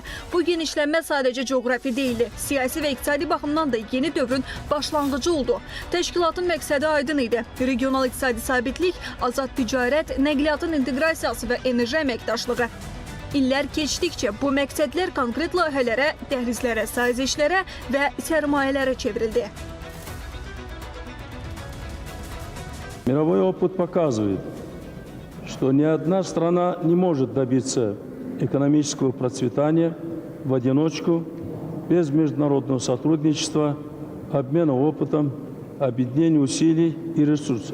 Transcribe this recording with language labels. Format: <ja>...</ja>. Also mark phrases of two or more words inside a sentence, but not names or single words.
<az>Bu genişlənmə sadəcə coğrafi deyildi, siyasi və iqtisadi baxımdan da yeni dövrün başlanğıcı oldu. Təşkilatın məqsədi aydın idi. Regional iqtisadi sabitlik, azad ticarət, nəqliyyatın inteqrasiyası və enerji əməkdaşlığı. İllər keçdikcə bu məqsədlər konkret layihələrə, dəhlizlərə, sazişlərə və sərmayələrə çevrildi.</az> <ru>Мировой опыт показывает, что ни одна страна не может добиться экономического процветания в одиночку без международного сотрудничества, обмена опытом, объединения усилий и ресурсов.</ru>